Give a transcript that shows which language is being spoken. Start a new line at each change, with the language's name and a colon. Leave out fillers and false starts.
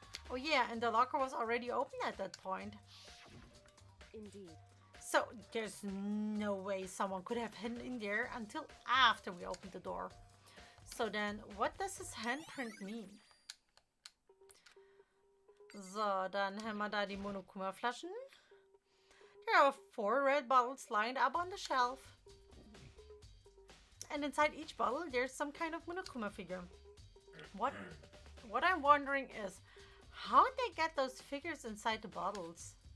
English: Oh yeah, and the locker was already open at that point. indeed. So there's no way someone could have hidden in there until after we opened the door. So then, what does this handprint mean?
German: So, dann haben wir da die Monokuma-Flaschen.
English: There are 4 red bottles lined up on the shelf. And inside each bottle, there's some kind of Monokuma figure. What I'm wondering is, how did they get those figures inside the bottles?